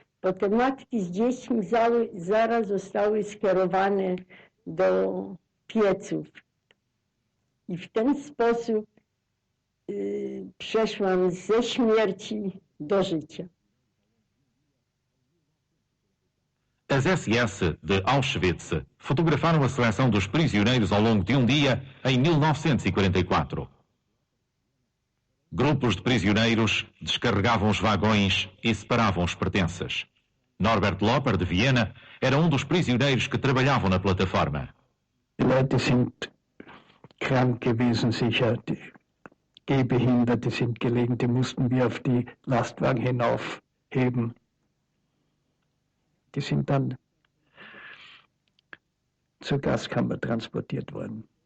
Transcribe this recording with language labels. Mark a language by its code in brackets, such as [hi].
[pl] Bo te matki z dziećmi zaraz zostały skierowane do pieców. I w ten sposób przeszłam ze śmierci do życia. [pt] As SS de Auschwitz fotografaram a seleção dos prisioneiros ao longo de dia em 1944. Grupos de prisioneiros descarregavam os vagões e separavam os pertences. Norbert Loper, de Viena, era dos prisioneiros que trabalhavam na plataforma. [de] Die Leute sind krank gewesen, sicher. Die Gehbehinderte sind gelegen, die mussten wir auf die Lastwagen hinaufheben. Die sind dann zur Gaskammer transportiert worden.